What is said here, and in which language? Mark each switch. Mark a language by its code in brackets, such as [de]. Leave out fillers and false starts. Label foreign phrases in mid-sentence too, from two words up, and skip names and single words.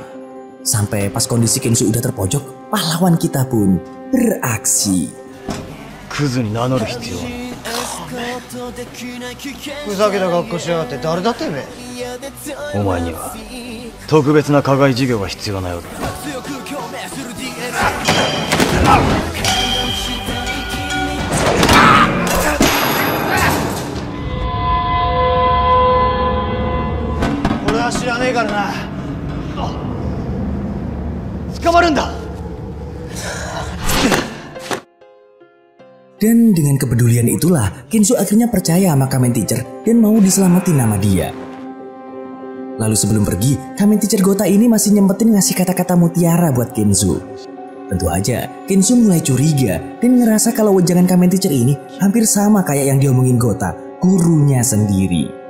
[id] Sampai pas kondisi Kenzo udah terpojok, pahlawan kita pun beraksi. [ja] クズに名乗る必要はふざけた格好しやがって誰だてめえ。お前には特別な加害事業が必要なようだ。俺は知らねえからな。捕まるんだ。 [id] Dan dengan kepedulian itulah, Kenzo akhirnya percaya sama Kamen Teacher dan mau diselamatin nama dia. Lalu sebelum pergi, Kamen Teacher Gota ini masih nyempetin ngasih kata-kata mutiara buat Kenzo. Tentu aja, Kenzo mulai curiga dan ngerasa kalau wejangan Kamen Teacher ini hampir sama kayak yang diomongin Gota, gurunya sendiri.